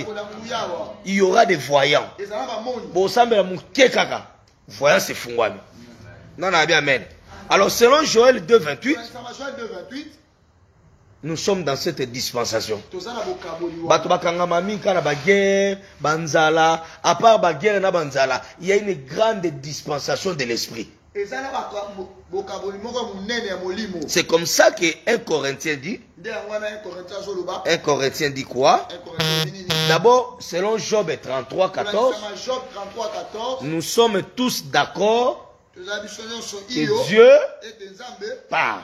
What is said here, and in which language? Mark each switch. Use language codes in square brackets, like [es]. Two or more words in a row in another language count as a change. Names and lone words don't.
[fr] Il y aura des voyants. Voyant c'est fungwami. Non, non, bien, amen. Alors, selon Joël 2,28, nous sommes dans cette dispensation. À part [ln] baguerre na banzala, [fr] il y a une grande dispensation de l'esprit. C'est comme ça que 1 Corinthien dit. 1 Corinthien dit quoi? D'abord, selon Job 33, 14, nous sommes tous d'accord que Dieu parle.